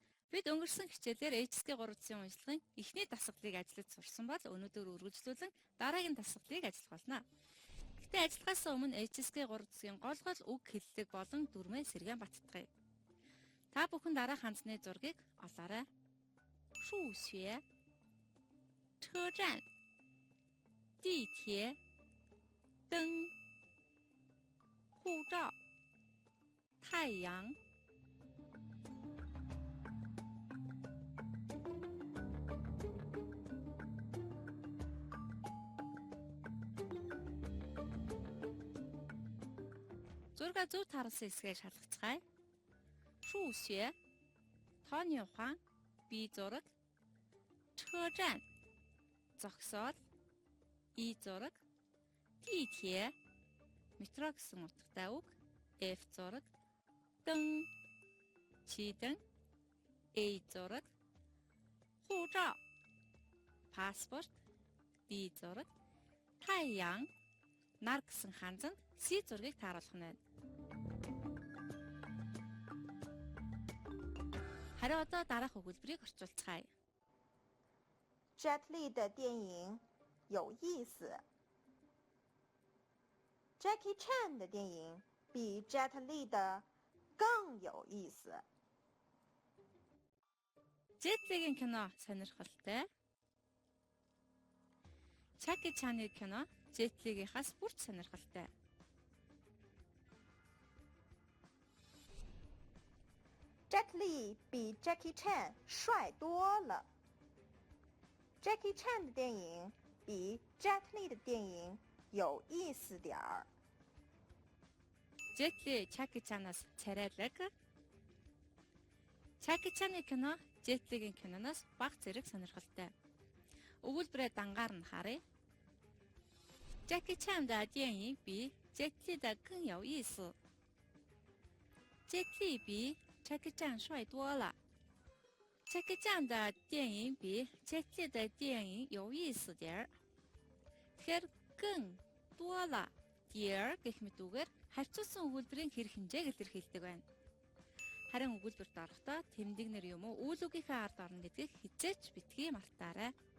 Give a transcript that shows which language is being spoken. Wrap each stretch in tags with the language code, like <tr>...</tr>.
<mn>Бид өнгөрсөн хичээлээр HSK 3-9-ийн уншлагын эхний дасгалыг ажиллаж сурсан бол өнөөдөр үргэлжлүүлэн дараагийн дасгалыг ажиллах болно. Гэхдээ ажиллахаас өмнө HSK 3-9-ийн гол үг хэллэг болон дүрмээ сэргээн баттгая. Та бүхэн дараах хандсны зургийг олоорой.</mn> <zh>数学 车站 地铁 灯 护照 太阳</zh> <mn>зурга зөв таруулсан хэсгээ шалгацгаая. 数学 тооны ухаан бие зураг 车站 зогсоол и зураг 地铁 метро гэсэн утгатай үг F зураг 灯 чийдэн A зураг 护照 паспорт B зураг 太阳 нар гэсэн ханзанд C зургийг тааруулах нь байна. Хариу одоо дараах өгүүлбэрийг орчуулцгаая.</mn> <zh>Jet Li 的电影有意思。 Jackie Chan 的电影比 Jet Li 的更有意思。</zh> <mn>Jet Li-гийн кино сонирхолтой. Jackie Chan-ийн кино Jet Li-гийнхаас бүр сонирхолтой.</mn> <zh>Jet Li 比 Jackie Chan 帅多了。 Jackie Chan 的电影比 Jet Li 的电影有意思点儿。</zh> <mn>Jet Li Jackie Chan-аас царайлаг. Jackie Chan-ийн кино Jet Li-гийн киноноос бага зэрэг сонирхолтой. Өгүүлбэрээ дангаар нь харъя.</mn> <zh>Jackie Chan 的电影比 Jet Li 的更有意思。 Jet Li 比 Jackie Chan 帅多了。Jackie Chan 的电影比 Jet Li 的电影有意思点儿。</zh> <mn>Тэгэхээр гэн дуала дэр гэх мэт үгээр харьцуулсан өгүүлбэрийн хэрэг хэмжээг илэрхийлдэг байна. Харин өгүүлбэрт орохдоо тэмдэгнэр юм уу үйл үгийнхээ ард орно гэдгийг хизээч битгий мартаарай.</mn>